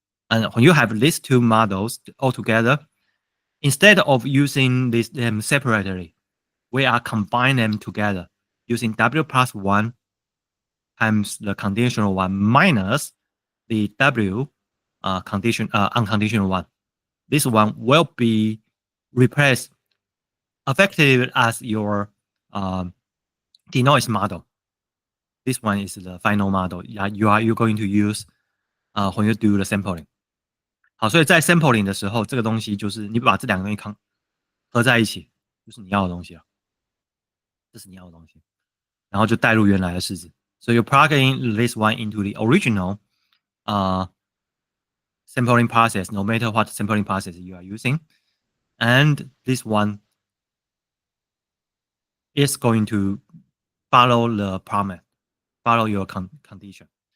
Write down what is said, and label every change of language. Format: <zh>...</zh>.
<en>And when you have these two models all together, instead of using them separately, we are combining them together using W plus 1 times the conditional one minus the W unconditional one. This one will be replaced effectively as your denoise model. This one is the final model that you're going to use when you do the sampling.</en> <zh>好，所以在 sampling 的时候，这个东西就是你把这两个东西合在一起，就是你要的东西了。这是你要的东西，然后就带入原来的式子。</zh> <en>So you plug in this one into the original sampling process, no matter what sampling process you are using. and this one is going to follow the promise, follow your condition.</en>